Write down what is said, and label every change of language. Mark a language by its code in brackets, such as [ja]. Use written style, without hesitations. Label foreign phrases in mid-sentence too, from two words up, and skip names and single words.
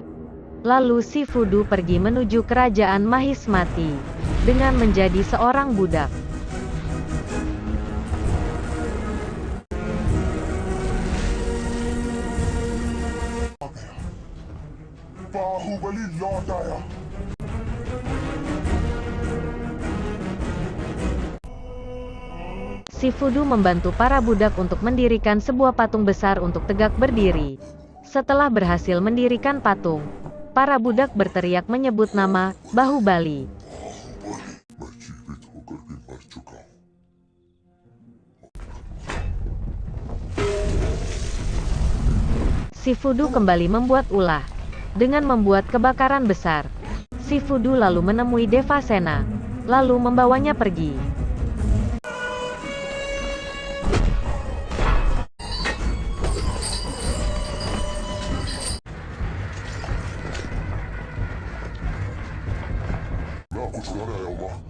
[id] Lalu si Fudu pergi menuju kerajaan Mahismati dengan menjadi seorang budak. [hi] बाहुबली लौट आया। [id] Si Fudu membantu para budak untuk mendirikan sebuah patung besar untuk tegak berdiri. Setelah berhasil mendirikan patung, para budak berteriak menyebut nama Bahubali. [hi] मैं जीवित होकर भी मर चुका हूँ। [id] Si Fudu kembali membuat ulah dengan membuat kebakaran besar. Si Fudu lalu menemui Devasena. lalu membawanya pergi. [ar] لا أكون شجاع يا الله.